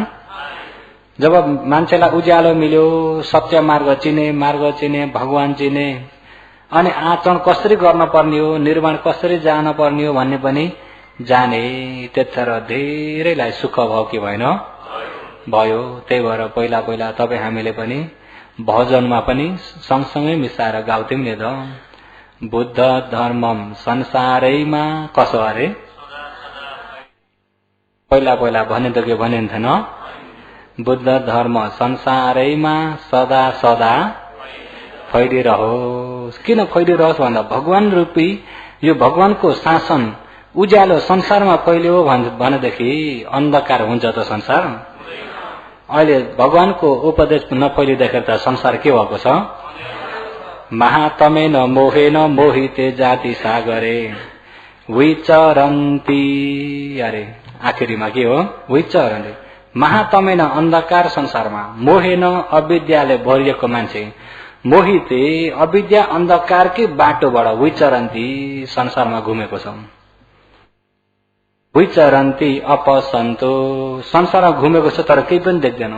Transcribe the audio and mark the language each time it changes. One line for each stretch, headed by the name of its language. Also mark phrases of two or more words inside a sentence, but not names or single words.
Nepali: जब मान्छेलाई उज्यालो मिल्यो, सत्य मार्ग चिने, भगवान चिने, अनि आचरण कसरी गर्न पर्ने हो, निर्माण कसरी जान पर्ने हो भन्ने पनि जाने, त्यतिखेर धेरैलाई सुख भयो कि भएन? भयो। त्यही भएर पहिला पहिला तपाईँ हामीले पनि भजनमा पनि सँगसँगै मिसाएर गाउँथ्यौं नि त। बुद्ध धर्मम संसारैमा कसो अरे? पहिला पहिला भने त के भनिन्थेन? बुद्ध धर्म संसारैमा सदा सदा फैलिरहोस्। किन फैलिरहोस् भन्दा भगवान रूपी यो भगवानको शासन उज्यालो संसारमा फैल्यो भनेदेखि अन्धकार हुन्छ त संसार? अहिले भगवानको उपदेश नफैलिँदाखेरि त संसार के भएको छ?
Pali: महातमेन मोहेन मोहिते जाति सागरे विचरन्ति,
Nepali: अरे आखिरीमा के हो? विचरन्ति। महातमेन अन्धकार संसारमा, मोहेन अविद्याले भरिएको मान्छे, मोहिते अविद्या अन्धकारकै बाटोबाट विचरन्ति संसारमा घुमेको छ।
Pali: विचरन्ति अपसन्तो,
Nepali: संसारमा घुमेको छ तर केही पनि देख्दैनौ।